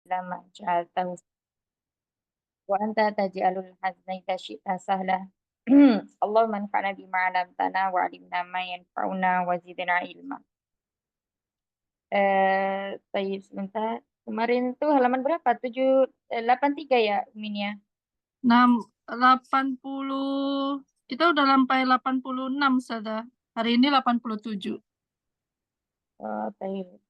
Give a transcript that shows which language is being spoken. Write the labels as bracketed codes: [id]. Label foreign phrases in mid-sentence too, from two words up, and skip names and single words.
[ar] لما جعلته وأنت تجعل الحزن إذا شئت سهلا. اللهم انفعنا بما علمتنا وعلمنا ما ينفعنا وزدنا علما. [id] Baik, sebentar. Kemarin tuh halaman berapa? 83 ya, Minya? 80, kita udah sampai 86 sudah. Hari ini 87. Oh, baik.